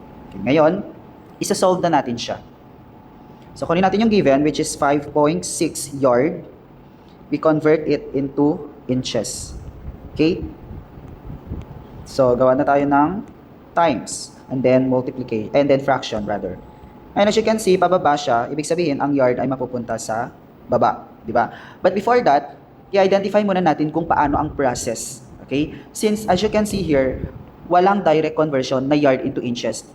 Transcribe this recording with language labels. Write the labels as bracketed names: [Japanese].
[Filipino] Okay, ngayon, isa-solve na natin siya. [English] So, [Filipino] kunin natin yung given, [English] which is 5.6 yard. We convert it into inches. Okay? [Filipino] So, gawa na tayo ng times. And then, multiplication. [English] And then, fraction, rather. And as you can see, pababa siya. [Filipino] Ibig sabihin, ang yard ay mapupunta sa baba. [English] Diba? But before that, [Filipino] i-identify muna natin kung paano ang process. [English] Okay? [Filipino] Since, [English] as you can see here, [Filipino] walang direct conversion na yard into inches.